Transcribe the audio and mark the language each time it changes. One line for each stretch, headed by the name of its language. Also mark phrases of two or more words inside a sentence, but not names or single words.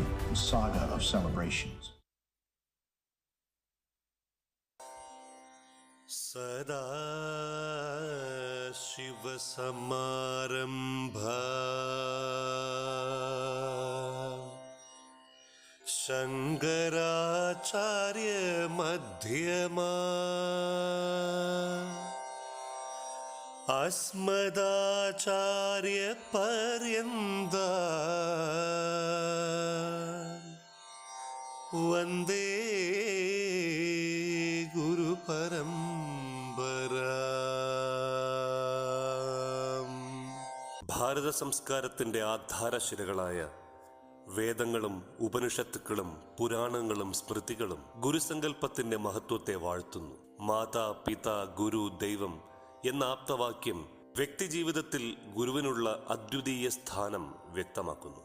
English: saga of celebrations.
Sanskrit: सदा शिव समारंभा शंकराचार्य मध्यमा अस्मदाचार्य पर्यन्ता वंदे
Malayalam: गुरु ഭാരത സംസ്കാരത്തിന്റെ ആധാരശിലകളായ വേദങ്ങളും ഉപനിഷത്തുക്കളും പുരാണങ്ങളും സ്മൃതികളും ഗുരുസങ്കല്പത്തിന്റെ മഹത്വത്തെ വാഴ്ത്തുന്നു. മാതാ പിതാ ഗുരു ദൈവം എന്ന ആപ്തവാക്യം വ്യക്തിജീവിതത്തിൽ ഗുരുവിനുള്ള അദ്വിതീയ സ്ഥാനം വ്യക്തമാക്കുന്നു.